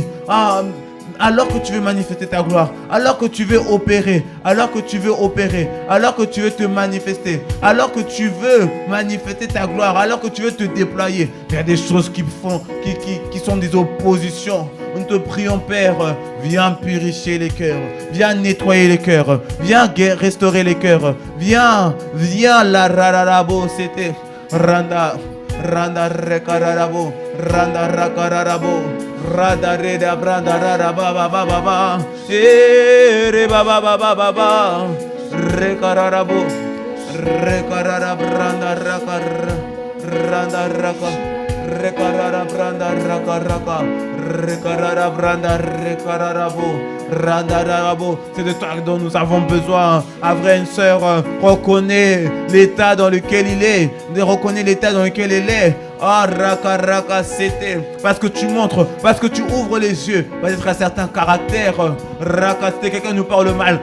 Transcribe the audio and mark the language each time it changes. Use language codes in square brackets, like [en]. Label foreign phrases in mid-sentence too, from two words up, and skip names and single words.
[fr] Alors que tu veux manifester ta gloire, alors que tu veux opérer, alors que tu veux te manifester, alors que tu veux manifester ta gloire, alors que tu veux te déployer, il y a des choses qui sont des oppositions. Nous te prions, Père, viens purifier les cœurs, viens nettoyer les cœurs, viens restaurer les cœurs, viens la rararabo, c'était randa rekararabo, randa rakararabo. Rada reda branda rada baba baba baba re baba baba baba rekararabo rekarara branda rakar randa raka rekarara branda raka raka rekarara branda rekararabo randa rabo. C'est de toi dont nous avons besoin. Un frère, une sœur, reconnaît l'état dans lequel il est, reconnaît l'état dans lequel il est. Ah, raka raka c'était parce que tu montres, parce que tu ouvres les yeux. Peut-être un certain caractère. Raka c'était quelqu'un nous parle mal.